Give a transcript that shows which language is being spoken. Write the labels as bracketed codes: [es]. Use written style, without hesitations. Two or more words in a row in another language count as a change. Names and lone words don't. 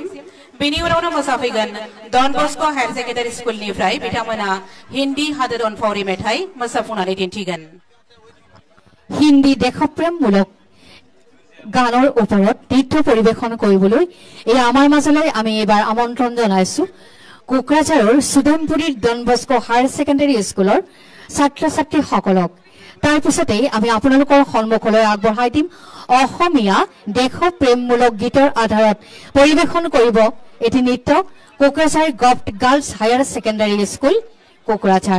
[brx] बेनि उनावनो मोसाफैगोन डन बस्को हायार सेकेन्डारि स्कुलनिफ्राय बिथांमोना हिन्दी हादोर अनफावरि मेथाइ मोसाफुंनानै दिन्थिगोन। [as] হিন্দী দেশপ্ৰেমমূলক গানৰ ওপৰত নৃত্য পৰিৱেশন কৰিবলৈ এই আমাৰ মাজলৈ আমি এবাৰ আমন্ত্ৰণ জনাইছো কোকৰাঝাৰৰ সুদেমপুৰীৰ ডন বস্কো হায়াৰ ছেকেণ্ডাৰী স্কুলৰ ছাত্ৰ ছাত্ৰীসকলক। তাৰপিছতে আমি আপোনালোকৰ সন্মুখলৈ আগবঢ়াই দিম অসমীয়া দেশপ্ৰেমমূলক গীতৰ আধাৰত পৰিৱেশন কৰিব এটি নৃত্য কোকৰাঝাৰ গভৰ্ণমেণ্ট গাৰ্লছ হায়াৰ ছেকেণ্ডাৰী স্কুল কোকৰাঝাৰ।